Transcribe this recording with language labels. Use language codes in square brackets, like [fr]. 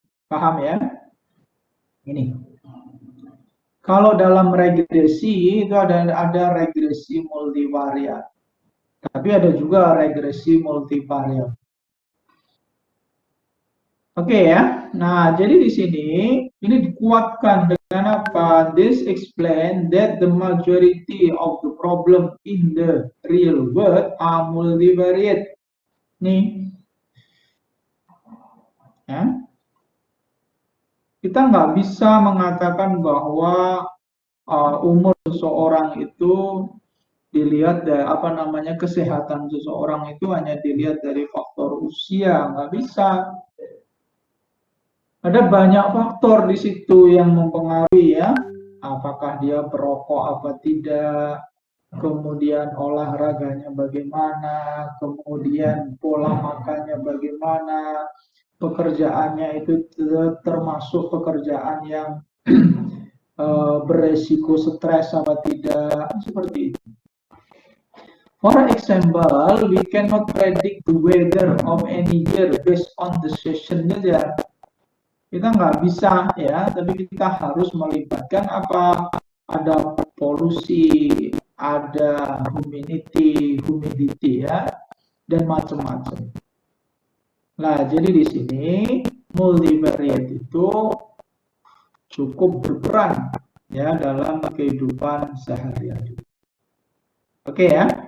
[id] Paham ya? Ini. Kalau dalam regresi itu ada regresi multivariat. Tapi ada juga regresi multivariat. Oke ya. Nah, jadi di sini ini dikuatkan dengan apa? [en] This explain that the majority of the problem in the real world are multivariate. [id] Nih, ya. Kita nggak bisa mengatakan bahwa umur seseorang itu dilihat dari kesehatan seseorang itu hanya dilihat dari faktor usia, nggak bisa. Ada banyak faktor di situ yang mempengaruhi ya, apakah dia perokok apa tidak, kemudian olahraganya bagaimana, kemudian pola makannya bagaimana, pekerjaannya itu termasuk pekerjaan yang beresiko stres apa tidak, seperti itu. [en] For example, we cannot predict the weather of any year based on the season [id] saja. Kita nggak bisa ya, tapi kita harus melibatkan apa? Ada polusi, ada humidity ya, dan macam-macam. Nah, jadi di sini multivariate itu cukup berperan ya dalam kehidupan sehari-hari. Oke ya.